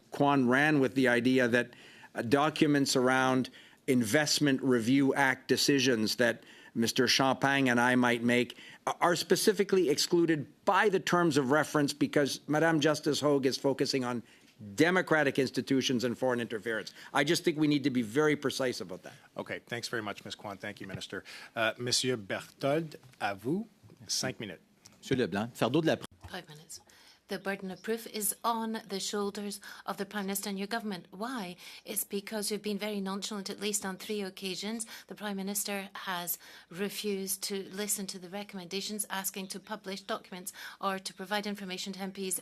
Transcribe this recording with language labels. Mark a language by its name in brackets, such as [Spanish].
[English] Kwan ran with the idea that documents around Investment Review Act decisions that Mr. Champagne and I might make are specifically excluded by the terms of reference because Madame Justice Hogue is focusing on democratic institutions and foreign interference. I just think we need to be very precise about that. Okay, thanks very much, Ms. Kwan. Thank you, Minister. [French] Monsieur Berthold, à vous, 5 minutes. Monsieur Leblanc, fardeau de la [English] 5 minutes. The burden of proof is on the shoulders of the Prime Minister and your government. Why? It's because you've been very nonchalant, at least on 3 occasions. The Prime Minister has refused to listen to the recommendations asking to publish documents or to provide information to MPs.